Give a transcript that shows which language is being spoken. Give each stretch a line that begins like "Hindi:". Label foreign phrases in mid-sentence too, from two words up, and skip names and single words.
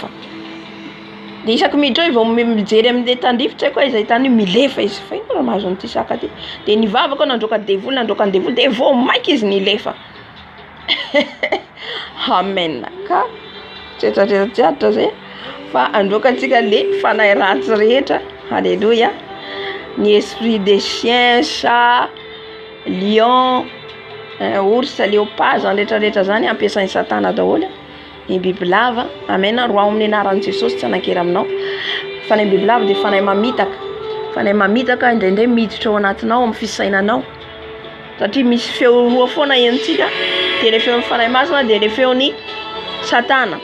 Malagasy: De isaky miditra eo vao mijery amin'le tandrify tsy haiko izy tany milefa izy fa ino raha mahazo an'ity saka ty. De nivavaka nandroka devoly de vao maiky izy nilefa. Amen. Ka tsetratratra zay fa androkantsika le fanahy ratsy rehetra.
French: Alléluia. Ny esprit des chiens, chat, lion, ours, léopard
Malagasy: zany rehetrarehetra zany ampiasain'ny satana daholo. Ny bibilava, amen, roa amin'ny anaran'i Jesosy tsy anakera aminao. Fanahy bibilava de fanahy mamitaka. Fanahy mamitaka indraindray miditra ao anatinao amin'ny fisainanao. Satria misy feo roa foana entsika, de le feon'ny fanahy masina de le feon'ny satana.